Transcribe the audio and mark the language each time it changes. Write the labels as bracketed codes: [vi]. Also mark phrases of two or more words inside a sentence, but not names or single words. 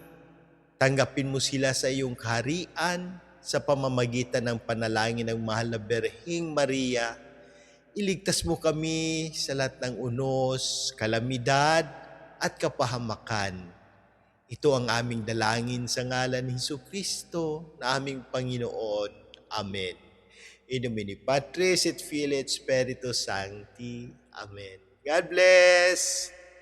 [tl] Tanggapin mo sila sa iyong kaharian sa pamamagitan ng panalangin ng mahal na Birheng Maria. Iligtas mo kami sa lahat ng unos, kalamidad at kapahamakan. Ito ang aming dalangin sa ngalan ni Jesucristo na aming Panginoon. Amen. [la] In nomine Patris et Filii et Spiritus Sancti. [en] Amen. God bless!